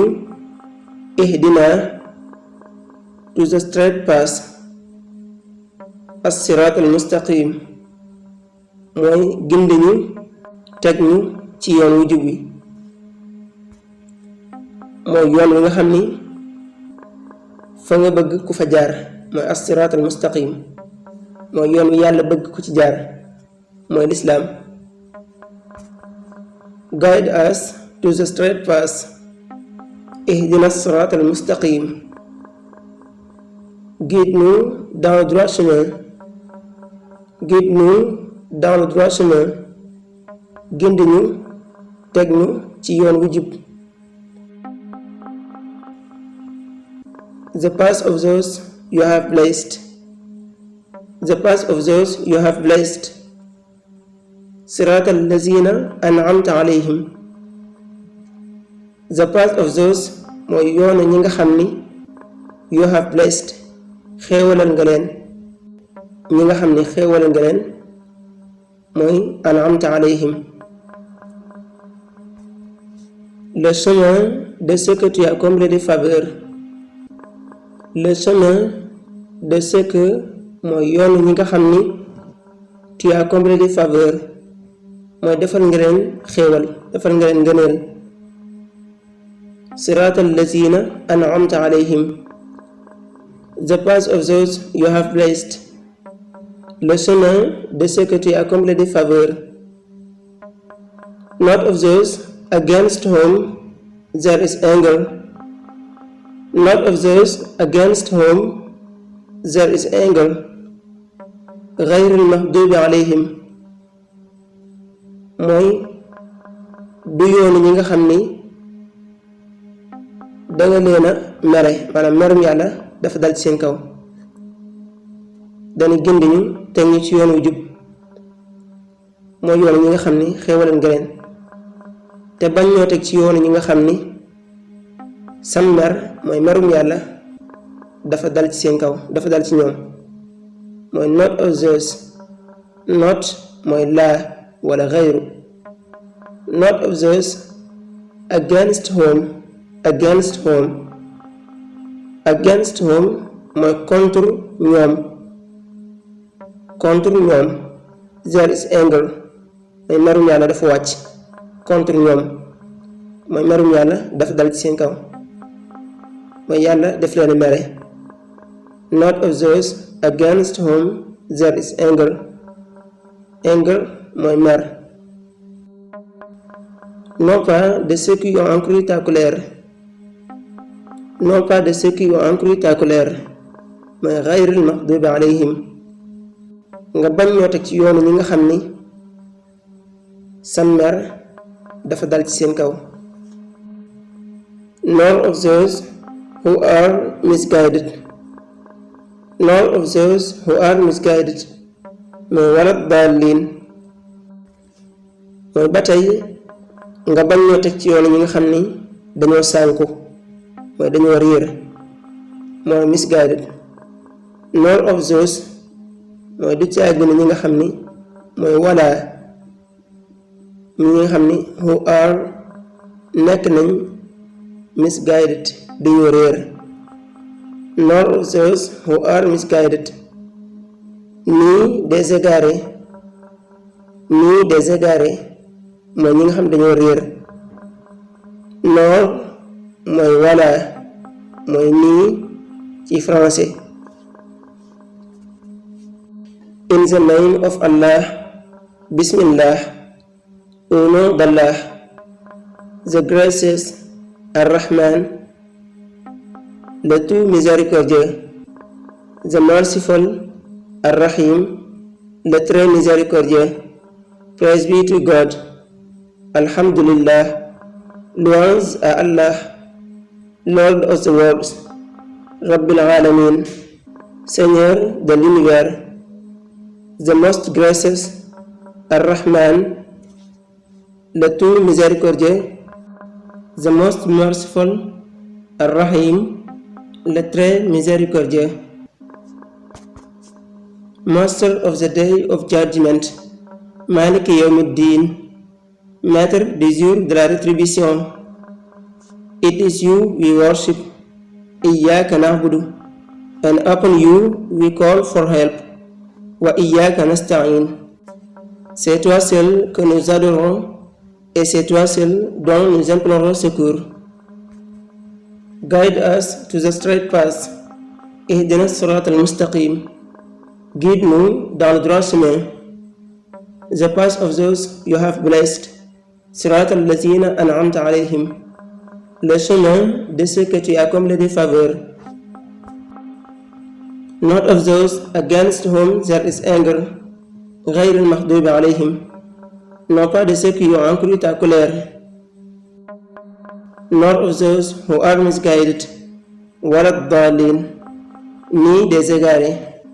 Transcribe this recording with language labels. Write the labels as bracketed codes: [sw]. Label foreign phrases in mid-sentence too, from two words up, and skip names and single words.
[en] Ihdina to the straight path, [ar] الصراط المستقيم [wo] mooy gindi ñu teg ñu ci yoon wu jub wi mooy yoon wi nga xam ni fa nga bëgg ku fa jaar mooy [ar] الصراط المستقيم [wo] mooy yoon wi yàlla bëgg ku ci jaar mooy lislaam. [en] Guide us to the straight path, [ar] اهدنا الصراط المستقيم. [fr] Guide-nous dans le droit chemin. Guide-nous dans le droit chemin. [wo] Gindi-ñu, teg ñu ci yoon wu jub. [en] The path of those you have blessed. The path of those you have blessed. [ar] صراط الذين أنعمت عليهم. [en] The path of those [wo] mooy yoonu ñi nga xam ni [en] you have blessed [wo] xéewalal nga leen. ñi nga xam ni xéewalal nga leen mooy [ar] أنعمت عليهم. [fr] Le chemin de ceux que tu as comblés de faveur. Le chemin de ceux que [wo] mooy yoonu ñi nga xam ni [fr] tu as comblé de faveur [wo] mooy defal nga leen xéewal, defal nga leen ngëneel. [ar] صراط الذين أنعمت عليهم. [en] The path of those you have blessed. [fr] Le chemin de ceux que tu as comblé de faveur. [en] Not of those against whom there is anger. Not of those against whom there is anger. [ar] غير المغضوب عليهم. [wo] mooy du yoonu ñi nga xam ni danga leen a mere, maanaam merum yàlla dafa dal ci seen kaw. dana gindi ñu teg ñu ci yoon wu jub. mooy yoonu ñi nga xam ni xéewal nga leen te bañ ñoo teg ci yoonu ñi nga xam ni sam mer mooy merum yàlla dafa dal ci seen kaw, dafa dal ci ñoom. mooy [en] not of those. [wo] not mooy laa wala xayru. [en] not of those against whom. against whom. against whom [wo] mooy contre ñoom. contre ñoom. [en] there is anger [wo] mooy merum yàlla dafa wàcc. contre ñoom mooy merum yàlla dafa dal ci seen kaw, mooy yàlla def leen mere. [en] not of those against whom there is anger. [wo] anger mooy mer. [fr] non pas de ceux qui ont encouru ta colère. non pas de ceux qui ont encouru ta colère mooy [ar] غير المغضوب عليهم. [wo] nga bañ ñoo teg ci yoonu ñi nga xam ni sa mer dafa dal ci seen kaw. [en] nor of those who are misguided. nor of those who are misguided [wo] mooy wala [en] daalliin. [wo] mooy ba tey nga bañ ñoo teg ci yoonu ñi nga xam ni dañoo sànku, mooy dañoo réer, mooy misguided. [en] nor of those [wo] mooy du caagi ñi nga xam ni mooy wala ñi nga xam ni [en] who are [wo] nekk nañ misguided dañoo réer. [en] nor of those who are misguided [fr] ni des égarés. [wo] ni [fr] des égarés [wo] mooy ñi nga xam dañoo réer. nor mooy wala mooy nii ci français. [en] in the name of Allah. [ar] Bismillah. [fr] Au nom d'Allah, [en] the gracious, Ar-Rahman, [fr] le tout miséricordieux, [en] the merciful, Ar-Rahim, [fr] le très miséricordieux. [en] Praise be to God. Alhamdulillah. [fr] Louange à [en] Allah, Lord of the worlds, [ar] رب العالمين, [fr] Seigneur de l'univers, [en] the most gracious, Ar-Rahman, [fr] le tout miséricordieux, [en] the most merciful, Ar-Rahim, [fr] le très miséricordieux. [en] Master of the day of judgment, [ar] مالك يوم الدين, [fr] maître du jour de la rétribution. [en] It is you we worship, [ar] إياك نعبد, [en] and upon you we call for help, [ar] وإياك نستعين. [fr] C'est toi seul que nous adorons et c'est toi seul dont nous implorons secours. [en] Guide us to the straight path. [ar] اهدنا الصراط المستقيم. [fr] Guide-nous dans le droit chemin. [en] The path of those you have blessed. [ar] صراط الذين أنعمت عليهم. [fr] le chemin de ceux que tu as comblés de faveur, [en] not of those against whom there is anger, [ar] غير المغضوب عليهم, [fr] non pas de ceux qui ont accru ta colère, [en] nor of those who are misguided, [ar] ولا الضالين, [fr] ni des égarés.